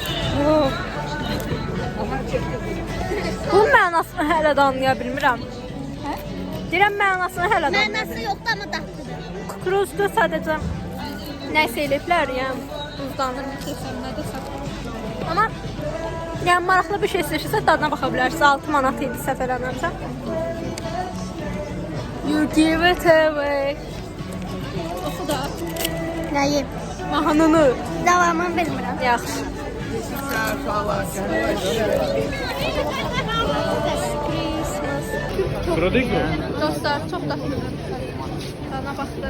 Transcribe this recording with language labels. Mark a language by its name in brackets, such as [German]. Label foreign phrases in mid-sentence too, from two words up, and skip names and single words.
[Azerbaijani] Bunun mənasını hələ də anlaya bilmirəm. Deyirəm mənasını hələ də anlaya Mənası yoxdur, amma dadlıdır. Kukuruzda sadəcə nəsə eləyiblər, yəni buzdandır, kesin, nə desəm. Amma yəni maraqlı bir şey istəyirsə dadına baxa bilərsiniz. 6 manat idi səhv eləmirəmsə. [English] You give it away. [Azerbaijani] Oxu da. Nəyi? Mahnını. Davamını bilmirəm. Yaxşı. Dostlar, çox dadlıdır. Dadına baxdım.